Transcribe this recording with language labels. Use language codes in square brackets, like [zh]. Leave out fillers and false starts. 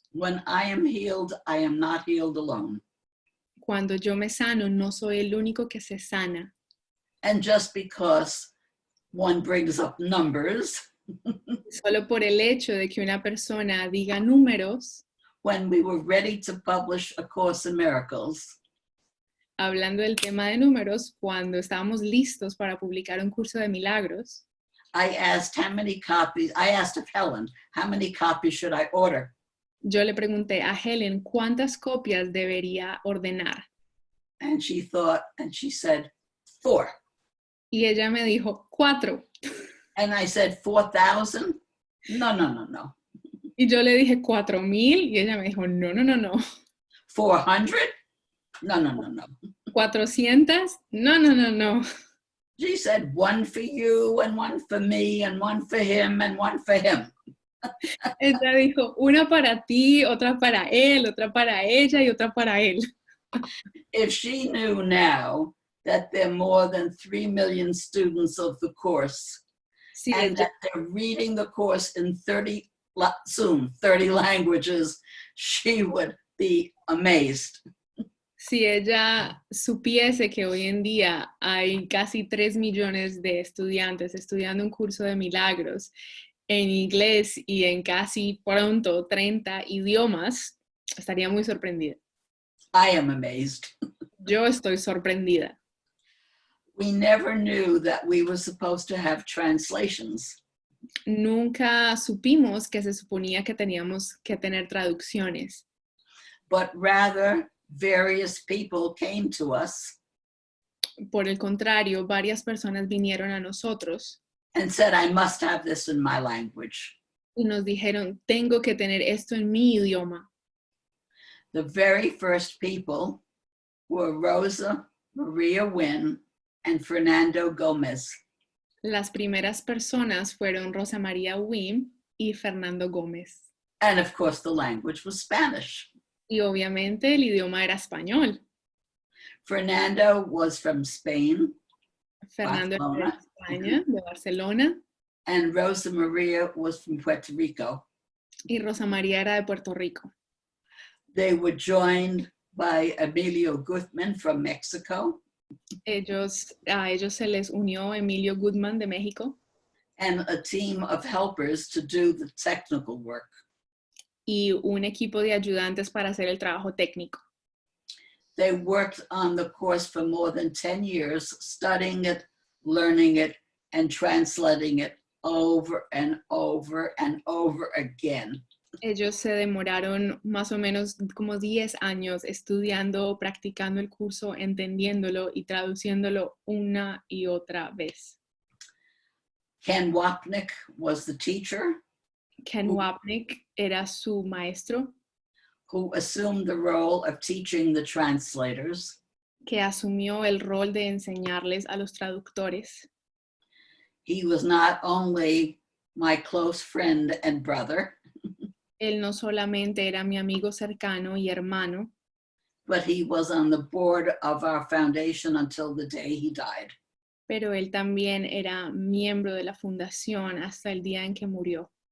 [en] When I am healed, I am not healed alone. [es] Cuando yo me sano, no soy el único que se sana. [en] And just because one brings up numbers, [es] Solo por el hecho de que una persona diga números, [en] when we were ready to publish A Course in Miracles, [es] hablando del tema de números, cuando estábamos listos para publicar un curso de milagros, [en] I asked of Helen, how many copies should I order? [es] Yo le pregunté a Helen cuántas copias debería ordenar. [en] And she thought, and she said, 4. [es] Y ella me dijo 4. [en] And I said, 4,000? No. [es] Y yo le dije 4,000 y ella me dijo no. [en] 400? No. [es] 400? No. [en] She said, 1 for you and 1 for me and 1 for him and 1 for him. [es] Ella dijo, una para ti, otra para él, otra para ella y otra para él. [en] If she knew now that there are more than 3 million students of the course, [es] Si [en] and that they're reading the course in 30 languages, she would be amazed. [es] si ella supiese que hoy en día hay casi 3 millones de estudiantes estudiando un curso de milagros en inglés y en casi pronto 30 idiomas, estaría muy sorprendida. [en] I am amazed. [es] Yo estoy sorprendida. [en] We never knew that we were supposed to have translations. [es] Nunca supimos que se suponía que teníamos que tener traducciones, [en] But rather, various people came to us [es] por el contrario, varias personas vinieron a nosotros [en] and said, I must have this in my language. [es] y nos dijeron, tengo que tener esto en mi idioma. [en] The very first people were Rosa Maria Wynn and Fernando Gomez. [es] Las primeras personas fueron Rosa María Wim y Fernando Gómez. [en] And of course, the language was Spanish. [es] Y obviamente el idioma era español. [en] Fernando was from Spain, [es] Fernando era de Barcelona. España, de Barcelona, [en] and Rosa Maria was from Puerto Rico. [es] y Rosa María era de Puerto Rico. [en] They were joined by Emilio Guzman from Mexico [es] A ellos se les unió Emilio Goodman de México [en] and a team of helpers to do the technical work. [es] y un equipo de ayudantes para hacer el trabajo técnico. [en] They worked on the course for more than 10 years, studying it, learning it, and translating it over and over and over again. [es] Ellos se demoraron más o menos como 10 años estudiando, practicando el curso, entendiéndolo y traduciéndolo una y otra vez. [en] Ken Wapnick was the teacher [es] Ken Wapnick era su maestro, [en] who assumed the role of teaching the translators. [es] que asumió el rol de enseñarles a los traductores. [en] He was not only my close friend and brother, [es] Él no solamente era mi amigo cercano y hermano, [en] but he was on the board of our foundation until the day he died. [es] pero él también era miembro de la fundación hasta el día en que murió.